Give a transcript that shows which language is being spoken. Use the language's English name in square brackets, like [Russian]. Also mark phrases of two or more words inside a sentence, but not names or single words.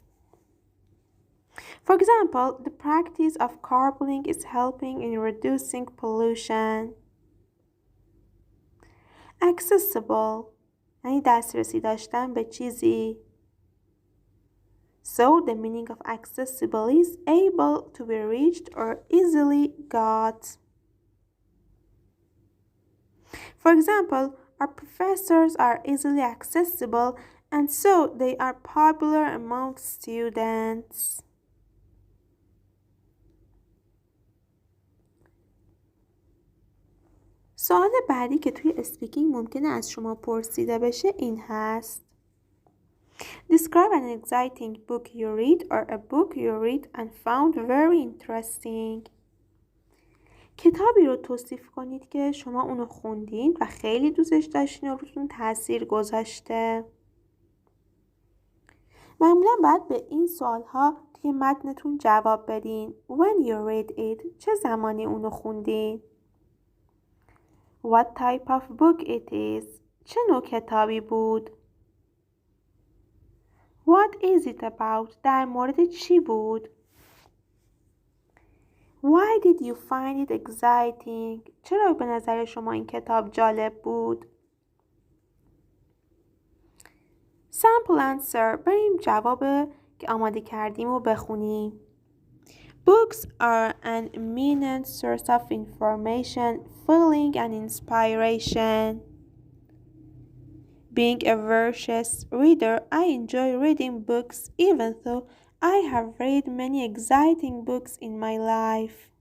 [English] For example, the practice of carpooling is helping in reducing pollution. [Persian] Accessible یعنی دسترسی داشتن به چیزی. [English] So, the meaning of accessible is able to be reached or easily got. For example, our professors are easily accessible and so they are popular among students. [Persian] سوال بعدی که توی اسپیکینگ ممکنه از شما پرسیده بشه این هست. [English] Describe an exciting book you read or a book you read and found very interesting. [Persian] کتابی رو توصیف کنید که شما اونو خوندین و خیلی دوستش داشتین و روتون تاثیر گذاشته. معمولا باید به این سوالها توی متنتون جواب بدین. [English] When you read it [Persian] چه زمانی اونو خوندین؟ [English] What type of book it is [Persian] چه نوع کتابی بود؟ [English] What is it about [Persian] در مورد چی بود؟ [English] Why did you find it exciting [Persian] چرا به نظر شما این کتاب جالب بود؟ [English] Sample answer [Persian] بریم جواب که آماده کردیم و بخونیم. [English] Books are an eminent source of information, feeling and inspiration. Being a voracious reader, I enjoy reading books even though I have read many exciting books in my life.